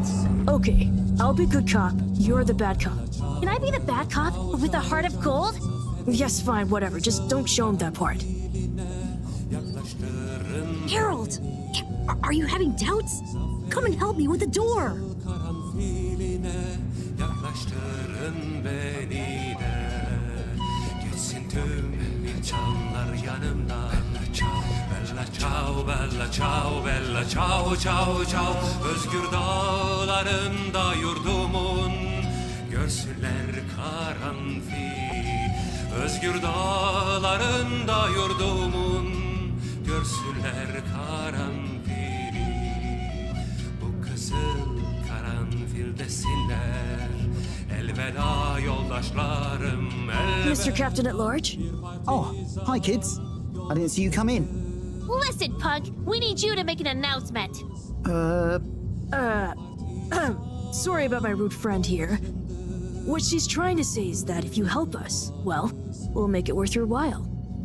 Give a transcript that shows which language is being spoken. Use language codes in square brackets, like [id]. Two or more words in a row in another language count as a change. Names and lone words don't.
[en] Okay, I'll be good cop. You're the bad cop. Can I be the bad cop with a heart of gold? Yes, fine, whatever. Just don't show him that part. Harold! Are you having doubts? Come and help me with the door! [it] Bella ciao, bella ciao, ciao, ciao. [tr] Özgür dağlarında yurdumun görsünler karanfil. Özgür dağlarında yurdumun görsünler karanfili. Bu kızıl karanfil desinler. Elveda yoldaşlarım, elveda. [en] Mr. Captain at Large? Oh, hi kids. I didn't see you come in. Listen, punk, we need you to make an announcement. Sorry about my rude friend here. What she's trying to say is that if you help us, well, we'll make it worth your while.